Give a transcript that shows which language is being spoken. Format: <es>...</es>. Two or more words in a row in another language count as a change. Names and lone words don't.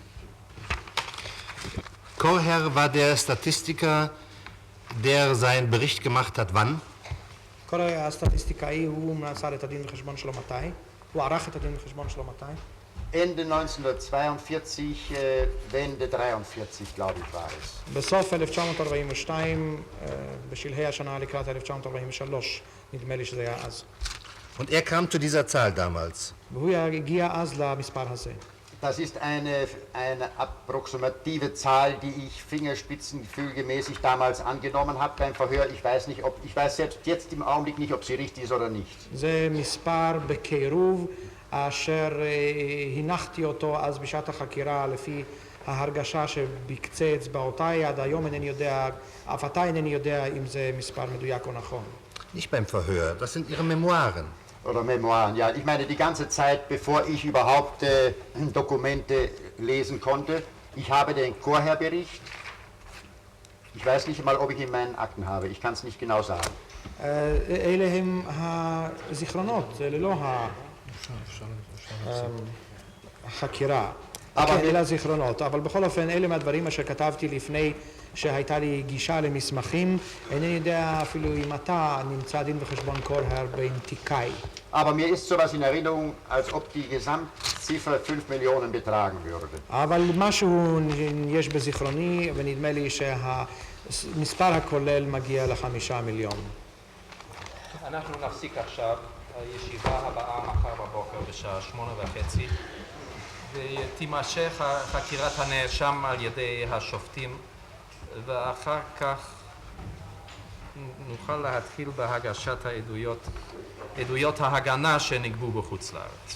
<de>Chorherr war der Statistiker, der seinen Bericht gemacht hat, wann?</de> <he>קורהר היה הסטטיסטיקאי, הוא מסר את הדין וחשבון שלו מתי? הוא ערך את הדין וחשבון שלו מתי?</he> <de>Ende 1942, Wende 43, glaube ich, war es.</de> <he>בסוף 1942, בשלהי השנה לקראת 1943, נדמה לי שזה היה אז.</he> <de>Und er kam zu dieser Zahl damals.</de> <he>והוא הגיע אז למספר הזה.</he> <de>Das ist eine approximative Zahl, die ich fingerspitzengefühlgemäßig damals angenommen habe beim Verhör. Ich weiß selbst jetzt im Augenblick nicht, ob sie richtig ist oder nicht.</de> <he>זה מספר בקירוב אשר הנחתי אותו אז בשעת החקירה לפי ההרגשה שבקצה אצבעותיי. עד היום אינני יודע, אף עתה אינני יודע אם זה מספר מדויק או נכון.</he> <de>Nicht beim Verhör, das sind Ihre Memoiren. oder Memoiren, ja. Ich meine, die ganze Zeit, bevor ich überhaupt Dokumente lesen konnte. Ich habe den Chorherrbericht. Ich weiß nicht mal, ob ich in meinen Akten habe. Ich kann es nicht genau sagen.</de> <he>אלה הם הזיכרונות, אלה לא החקירה. כן, אלה הזיכרונות, אבל בכל אופן אלה מהדברים אשר כתבתי לפני שהייתה לי גישה למסמכים. אינני יודע אפילו אם אתה נמצא דין וחשבון כהר באינטיקאי.</he> <de>Aber mir ist sowas in Erinnerung, als ob die Gesamtziffer 5 Millionen betragen würde.</de> <he>אבל משהו יש בזיכרוני, ונדמה לי שהמספר הכולל מגיע ל5 מיליון. אנחנו נפסיק עכשיו, הישיבה הבאה מחר בבוקר בשעה 8:30, ותימשך חקירת הנאשם על ידי השופטים, ואחר כך נוכל להתחיל בהגשת עדויות ההגנה שנגבו בחוץ לארץ.</he>